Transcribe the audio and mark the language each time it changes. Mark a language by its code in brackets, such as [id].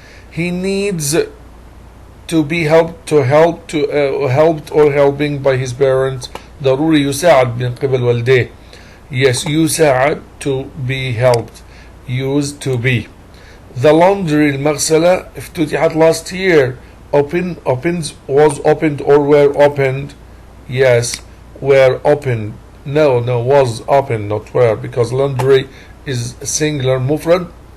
[en] He needs to be helped helped or helping by his parents. [ar] ضروري يساعد من قبل والديه. [en] Yes, يساعد to be helped. used to be. The laundry [ar] المغسلة افتتحت [en] last year. opens, was opened or were opened. Yes, were opened. No, was opened, not were, because laundry is singular مفرد.